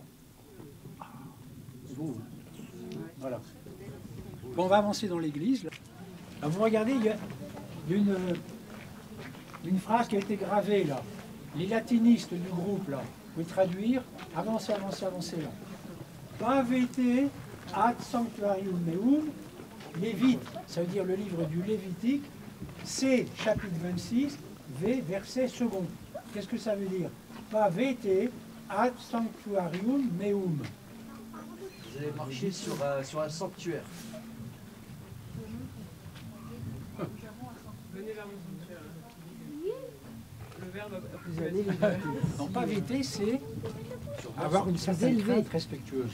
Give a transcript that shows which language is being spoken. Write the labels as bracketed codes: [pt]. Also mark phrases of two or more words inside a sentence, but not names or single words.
[fr] C'est beau, hein? Voilà. Bon, on va avancer dans l'église. Vous regardez, il y a une phrase qui a été gravée là. Les latinistes du groupe là. pouvez traduire, avancez, avancez, avancez là. [la] Pavete ad sanctuarium meum, [fr] Lévite, ça veut dire le livre du Lévitique, C, chapitre 26, V, verset second. Qu'est-ce que ça veut dire? [la] Pavete ad sanctuarium meum. [fr] Vous avez marché sur un sanctuaire. Donc pavete, c'est avoir une certaine crainte respectueuse.